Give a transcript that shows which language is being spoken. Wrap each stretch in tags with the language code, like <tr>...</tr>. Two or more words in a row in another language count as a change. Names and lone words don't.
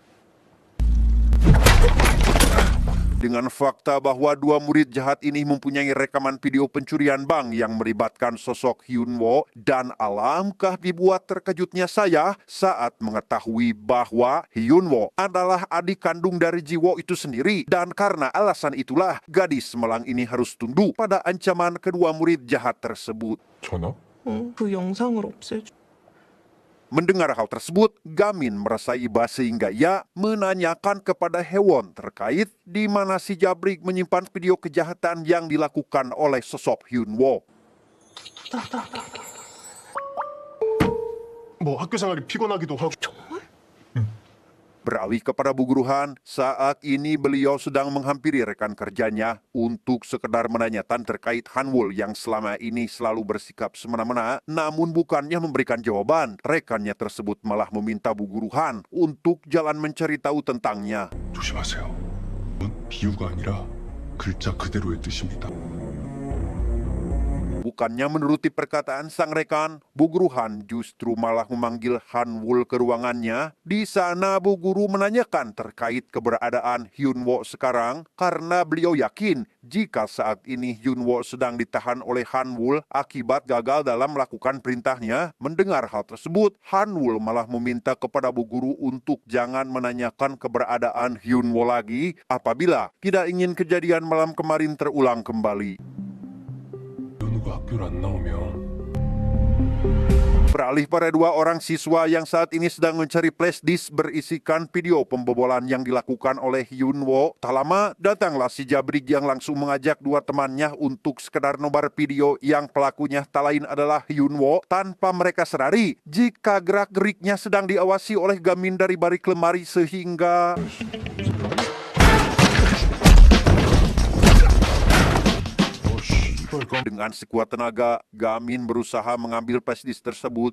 <id>Dengan fakta bahwa dua murid jahat ini mempunyai rekaman video pencurian bank yang melibatkan sosok Hyunwoo, dan alangkah dibuat terkejutnya saya saat mengetahui bahwa Hyunwoo adalah adik kandung dari Jiwo itu sendiri, dan karena alasan itulah gadis Semelang ini harus tunduk pada ancaman kedua murid jahat tersebut.</id> <ko>전화? 그 영상을 없애줘.</ko> <id>Mendengar hal tersebut, Gamin merasa iba sehingga ia menanyakan kepada Hewon terkait di mana si Jabrik menyimpan video kejahatan yang dilakukan oleh sosok Hyunwoo.</id> <ko>뭐 학교 생활이 피곤하기도 하고.</ko> <id>Beralih kepada Bu Guruhan, saat ini beliau sedang menghampiri rekan kerjanya untuk sekedar menanyakan terkait Hanwul yang selama ini selalu bersikap semena-mena, namun bukannya memberikan jawaban, rekannya tersebut malah meminta Bu Guruhan untuk jalan mencari tahu tentangnya.</id> <ko>조심하세요. 이건 비유가 아니라 글자 그대로의 뜻입니다.</ko> <id>Bukan Bukannya menuruti perkataan sang rekan, Bu Guru Han justru malah memanggil Han Wul ke ruangannya. Di sana Bu Guru menanyakan terkait keberadaan Hyun Woo sekarang karena beliau yakin jika saat ini Hyun Woo sedang ditahan oleh Han Wul akibat gagal dalam melakukan perintahnya. Mendengar hal tersebut, Han Wul malah meminta kepada Bu Guru untuk jangan menanyakan keberadaan Hyun Woo lagi apabila tidak ingin kejadian malam kemarin terulang kembali.</id> <ko>연우가 학교를 안 나오면</ko> <id>Beralih pada dua orang siswa yang saat ini sedang mencari</id> <en>flash disk</en> <id>berisikan video pembobolan yang dilakukan oleh Hyun Woo. Tak lama, datanglah si Jabrik yang langsung mengajak dua temannya untuk sekedar nobar video yang pelakunya tak lain adalah Hyun Woo tanpa mereka sadari jika gerak-geriknya sedang diawasi oleh Gamin dari balik lemari sehingga dengan sekuat tenaga, Gamin berusaha mengambil</id> <en>flash disk</en> <id>tersebut.</id>